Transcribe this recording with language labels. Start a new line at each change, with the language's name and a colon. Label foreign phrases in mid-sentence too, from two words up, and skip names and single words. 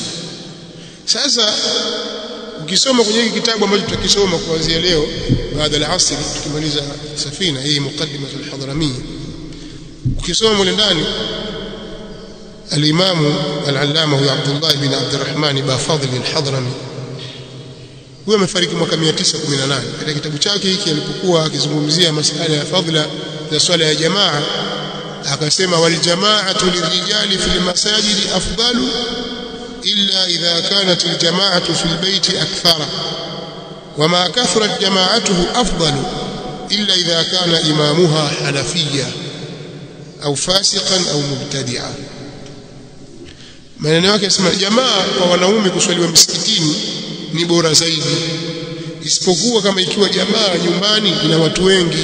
Swahili: Sasa ukisoma kwenye hiki kitabu ambacho tutakisoma kuanzia leo baada ya asr, tukimaliza Safina hii muqaddimah al-Hadramiyya, ukisoma mule ndani al-Imam al-Allama huwa Abdullah ibn Abdurrahman ibn Fadl al-Hadrami, huyo amefariki mwaka 918. Katika kitabu chake hiki alipokuwa akizungumzia masuala ya fadhila za swala ya jamaa, akasema
Arabic: والجماعة للرجال في المساجد أفضل إلا إذا كانت الجماعة في البيت أكثر وما كثرت جماعته أفضل إلا إذا كان إمامها حنفيا أو فاسقا أو مبتدعا.
Swahili: Maneno yake yasema jamaa kwa wanaume kuswaliwa msikitini ni bora zaidi, isipokuwa kama ikiwa jamaa nyumbani ina watu wengi.